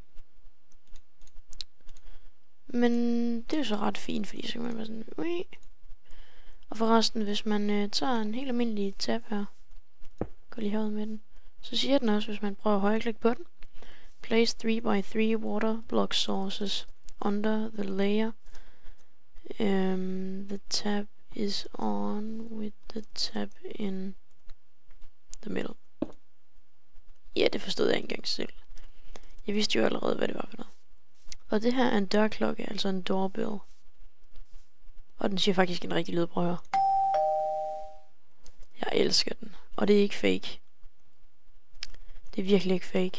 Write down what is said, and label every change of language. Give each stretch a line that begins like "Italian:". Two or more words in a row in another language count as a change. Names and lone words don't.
Danish: Men det er jo så ret fint, fordi så kan man være sådan... Ui. Og forresten, hvis man tager en helt almindelig tab her, går lige herud med den, så siger den også, hvis man prøver at højreklikke på den,
English: place 3x3 water block sources. under the layer. The tab is on with the tab in the middle.
Danish: Ja, det forstod jeg ikke engang selv. Jeg vidste jo allerede, hvad det var for noget. Og det her er en dørklokke, altså en doorbell. Og den siger faktisk en rigtig lyd, prøv at høre. Jeg elsker den. Og det er ikke fake. Det er virkelig ikke fake.